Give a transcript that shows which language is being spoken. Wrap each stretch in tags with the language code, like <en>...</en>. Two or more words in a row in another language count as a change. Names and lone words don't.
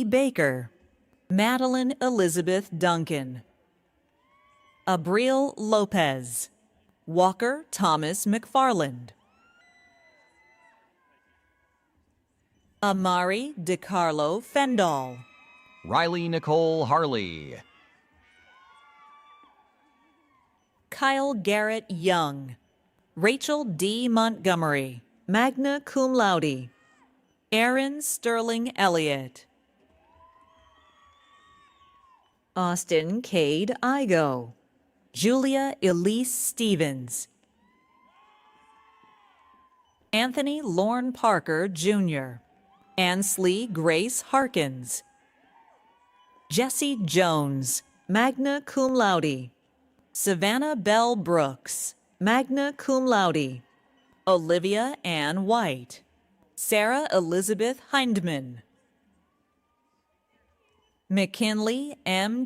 <en>Baker, Madeline Elizabeth Duncan, Abril Lopez, Walker Thomas McFarland, Amari DeCarlo Fendall, Riley Nicole Harley, Kyle Garrett Young, Rachel D. Montgomery,</en> <la>magna cum laude,</la> <en>Aaron Sterling Elliott, Austin Cade Igo, Julia Elise Stevens, Anthony Lorne Parker, Jr., Ansley Grace Harkins, Jesse Jones,</en> <la>magna cum laude,</la> <en>Savannah Bell Brooks,</en> <la>magna cum laude,</la> <en>Olivia Ann White, Sarah Elizabeth Hindman, McKinley M.</en>